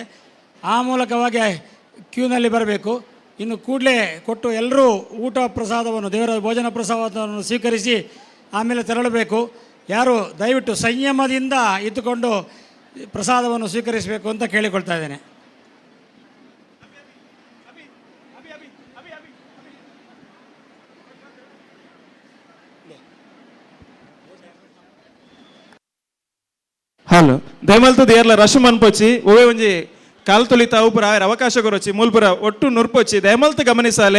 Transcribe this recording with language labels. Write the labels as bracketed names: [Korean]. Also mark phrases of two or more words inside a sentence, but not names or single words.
[Kannada] ಆ ಮೂಲಕವಾಗಿ ಕ್ಯೂನಲ್ಲಿ ಬರಬೇಕು. ಇನ್ನು ಕೂಡಲೇ ಕೊಟ್ಟು ಎಲ್ಲರೂ ಊಟ ಪ್ರಸಾದವನ್ನು, ದೇವರ ಭೋಜನ ಪ್ರಸಾದವನ್ನು ಸ್ವೀಕರಿಸಿ ಆಮೇಲೆ ತೆರಳಬೇಕು. ಯಾರು ದಯವಿಟ್ಟು ಸಂಯಮದಿಂದ ಇದ್ದುಕೊಂಡು ಪ್ರಸಾದವನ್ನು ಸ್ವೀಕರಿಸಬೇಕು ಅಂತ ಕೇಳಿಕೊಳ್ತಾ ಇದ್ದೇನೆ. [Tulu] ಹಲೋ, ದಯಮಲ್ತದ ಏರ್ಲ ರಶ್ ಮನ್ಪೊಚ್ಚಿ ಒವೆ ಒಂಜಿ ಕಾಲು ತೊಳಿತಾ ಉಪುರ ಅವಕಾಶ ಕೊರೊಚ್ಚಿ ಮೂಲ್ಪುರ ಒಟ್ಟು ನುರ್ಪೊಚ್ಚಿ ದಯಮಲ್ತ ಗಮನಿಸಾಲೆ.